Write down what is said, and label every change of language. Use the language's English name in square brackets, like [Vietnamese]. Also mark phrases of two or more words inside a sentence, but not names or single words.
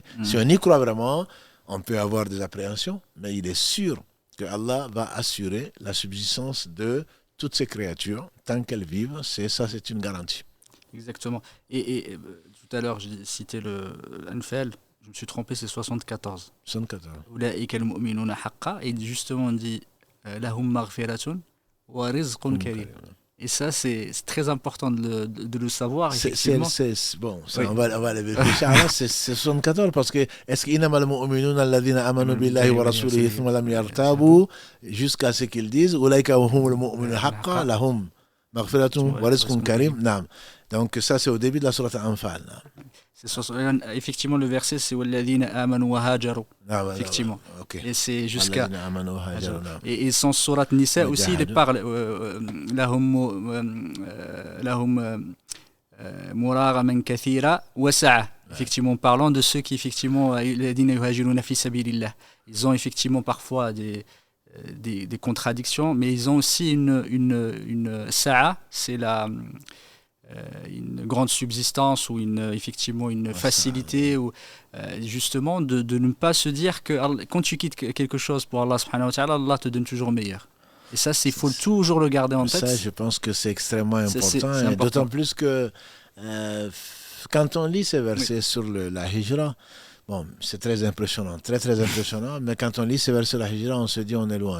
[French] Si on y croit vraiment, on peut avoir des appréhensions, mais il est sûr que Allah va assurer la subsistance de toutes ces créatures tant qu'elles vivent. C'est une garantie. Exactement. Et tout à l'heure, j'ai cité l'Anfal, je me suis trompé, c'est 74. 74. Et justement, on dit [Arabic] لهم مغفرة ورزق كريم. [French] Et ça, c'est très important de le savoir. Bon, on va le vérifier. C'est 74 parce que est-ce qu' [Arabic] إنما المؤمنون الذين آمنوا بالله ورسوله ثم لم يرتابوا, [French] jusqu'à ce qu'ils disent [Arabic] أولئك هم المؤمنون حقا لهم مغفرة ورزق كريم. [French] Donc ça, c'est au début de la sourate Anfal. Effectivement, le verset, c'est [Arabic] والذين آمنوا وهاجروا. [French] Effectivement. Et c'est jusqu'à. Et son sourate Nisa aussi, il parle [Arabic] لهم مراغما كثيرا وسعة. [French] Effectivement, parlant de ceux qui, effectivement, [Arabic] الذين يهاجرون في سبيل الله. [French] Ils ont effectivement parfois des contradictions, mais ils ont aussi une sa'a, c'est une grande subsistance ou effectivement une facilité, ou justement de ne pas se dire que quand tu quittes quelque chose pour Allah [Arabic] سبحانه وتعالى, [French] Allah te donne toujours meilleur. Et ça, il faut toujours le garder en tête. Ça, je pense que c'est extrêmement important. C'est important. D'autant plus que quand on lit ces versets sur la hijra, bon, c'est très impressionnant, très très impressionnant, mais quand on lit ces versets sur la hijra, on se dit on est loin.